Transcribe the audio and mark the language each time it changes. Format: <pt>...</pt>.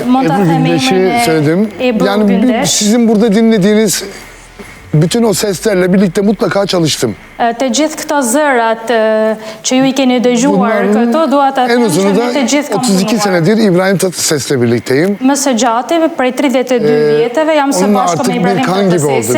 <tr>Ebru Gündeş'i söyledim. Yani sizin burada dinlediğiniz bütün o seslerle birlikte mutlaka çalıştım.</tr> <sq>Të gjithë këto zërat që ju I keni dëgjuar këto, dua ta them që me të gjithë kam</sq> <tr>32 senedir İbrahim Tatlıses'le birlikteyim.</tr> <sq>Më së gjati, prej 32 vjeteve, jam së bashku me İbrahim Tatlısesin.</sq>